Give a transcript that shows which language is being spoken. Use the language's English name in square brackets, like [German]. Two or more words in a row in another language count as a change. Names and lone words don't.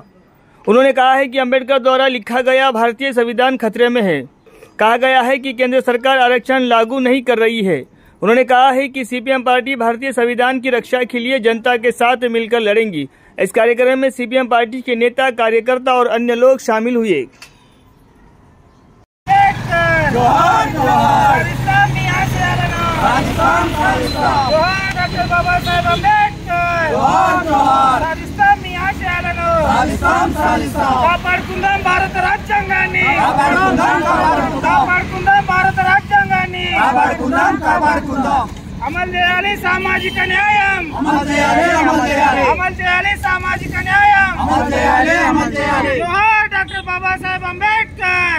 [Hindi] उन्होंने कहा है कि अम्बेडकर द्वारा लिखा गया भारतीय संविधान खतरे में है। कहा गया है कि केंद्र सरकार आरक्षण लागू नहीं कर रही है। उन्होंने कहा है कि सीपीएम पार्टी भारतीय संविधान की रक्षा के लिए जनता के साथ मिलकर लड़ेंगी। इस कार्यक्रम में सीपीएम पार्टी के नेता, कार्यकर्ता और अन्य लोग शामिल हुए। [Telugu] जोहार जोहार जोहार डॉक्टर बाबा साहेब अम्बेडकर जोहार जोहार కాపాడుకుందాం భారత రాజ్యాంగాన్ని కాపాడుకుందాం భారత రాజ్యాంగాన్ని అమలు చేయాలి సామాజిక న్యాయం అమలు చేయాలి సామాజిక న్యాయం జోహార్ డాక్టర్ బాబా సాహెబ్ అంబేద్కర్